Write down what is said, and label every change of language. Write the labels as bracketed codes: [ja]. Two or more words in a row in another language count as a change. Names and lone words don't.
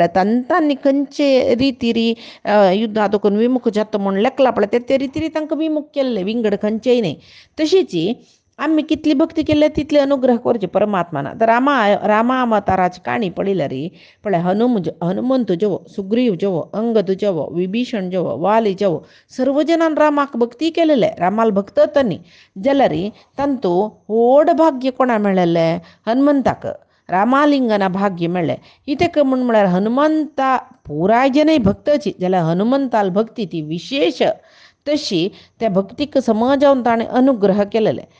[kok] तांतांनी खंयचे रितीरी युद्धा दुखून विमुख जाता म्हूण लेखला पळय ते रितीरी तांकां विमुख केल्ले विंगड खंयचेय न्ही तशीच आमी कितली भक्ती केल्या तितले अनुग्रह करचे परमात्मान आतां रामा अवताराची काणी पळयल्यार पळय हनुमंत जवो सुग्रीव जवो अंगद जवो विभीषण जवो वाली जवो सर्व जनान रामाक भक्ती केलेले रामाल भक्त तांणी जाल्यार तांतू व्हड भाग्य कोणा मेळ्ळेलें हनुमंताक रामालिंगना भाग्य मेळ्ळें इतक म्हळ्यार हनुमंता पुराय जनय भक्तची जाल्यार हनुमंताल भक्ती ती विशेष तशी त्या भक्तीक समजावन ताणें अनुग्रह केलेले